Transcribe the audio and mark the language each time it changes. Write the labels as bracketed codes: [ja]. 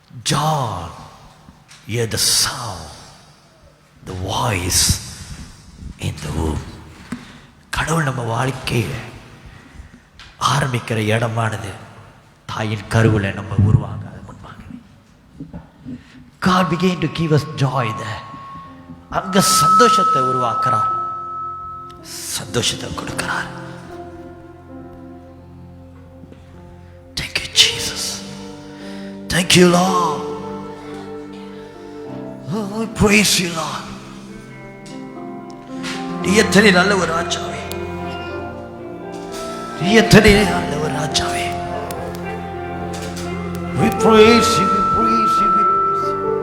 [en] John heard the sound, the voice in the womb. [ta] கடவுள் நம்ம வாழ்க்கையை ஆரம்பிக்கிற இடமானது தாயின் கருவில் நம்ம உருவாங்க முன்பாக. [en] God began to give us joy there. [ta] அங்க சந்தோஷத்தை உருவாக்குறார், சந்தோஷத்தை கொடுக்கிறார். [en] Thank you Jesus. Thank you Lord. Oh, praise you Lord. [ta] நீ எத்தனை நல்ல ஒரு ராஜாவே, நீ எத்தனை நல்ல ஒரு ராஜாவே. [en] We praise you, we praise you, we praise you.